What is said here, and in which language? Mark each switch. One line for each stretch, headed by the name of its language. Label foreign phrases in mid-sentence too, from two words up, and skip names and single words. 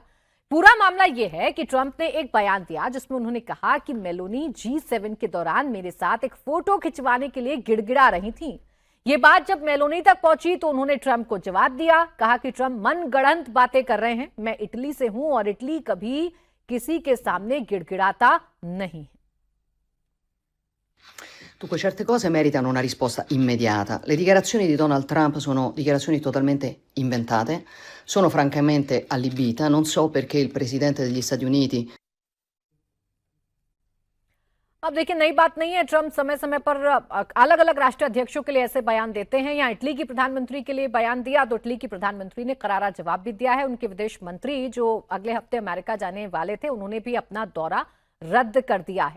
Hindi: पूरा मामला यह है कि ट्रंप ने एक बयान दिया जिसमें उन्होंने कहा कि मेलोनी G7 के दौरान मेरे साथ एक फोटो खिंचवाने के लिए गिड़गिड़ा रही थी। ये बात जब मेलोनी तक पहुंची तो उन्होंने ट्रंप को जवाब दिया, कहा कि ट्रंप मनगढ़ंत बातें कर रहे हैं। मैं इटली से हूं और इटली कभी किसी के सामने गिड़गिड़ाता नहीं।
Italian: Dunque, certe cose meritano una risposta immediata. Le dichiarazioni di Donald Trump sono dichiarazioni totalmente inventate, sono francamente allibita, non so perché il presidente degli Stati Uniti.
Hindi: अब देखिए, नई बात नहीं है। ट्रंप समय समय पर अलग अलग राष्ट्रीय अध्यक्षों के लिए ऐसे बयान देते हैं। यहाँ इटली की प्रधानमंत्री के लिए बयान दिया तो इटली की प्रधानमंत्री ने करारा जवाब भी दिया है। उनके विदेश मंत्री जो अगले हफ्ते अमेरिका जाने वाले थे, उन्होंने भी अपना दौरा रद्द कर दिया है।